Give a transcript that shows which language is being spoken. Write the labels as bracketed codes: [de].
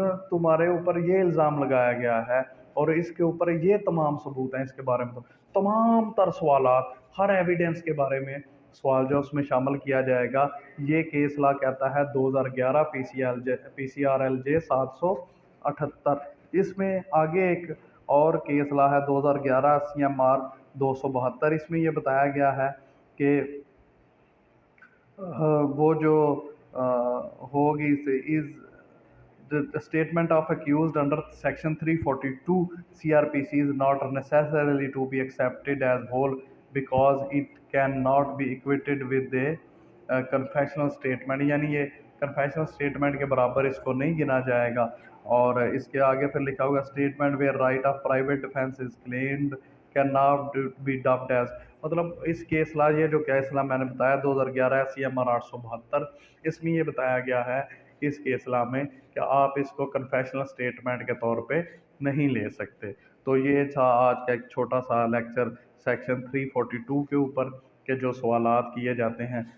[ur] تمہارے اوپر یہ الزام لگایا گیا ہے اور اس کے اوپر یہ تمام ثبوت ہیں، اس کے بارے میں تمام تر سوالات، ہر ایویڈنس کے بارے میں سوال جو اس میں شامل کیا جائے گا۔ یہ کیس لا کہتا ہے 2011 PCRLJ 778۔ اس میں آگے ایک اور کیس لا ہے 2011 CMR 272۔ اس میں یہ بتایا گیا ہے کہ وہ جو ہوگی سے از [en] the statement of accused under section 342 CRPC is not necessarily to be accepted as whole because it cannot be equated with a confessional statement. [ur] یعنی یہ [en] confessional statement [ur] کے برابر اس کو نہیں گنا جائے گا. اور اس کے آگے پھر لکھا ہوگا [en] statement where right of private defense is claimed cannot be dubbed as. [ur] مطلب اس کیس لا یہ جو کیس لا میں نے بتایا 2011 CMR 872 اس میں یہ بتایا گیا ہے اس کیس لا میں کہ آپ اس کو کنفیشنل سٹیٹمنٹ کے طور پہ نہیں لے سکتے. تو یہ تھا آج کا ایک چھوٹا سا لیکچر سیکشن 342 کے اوپر کہ جو سوالات کیے جاتے ہیں.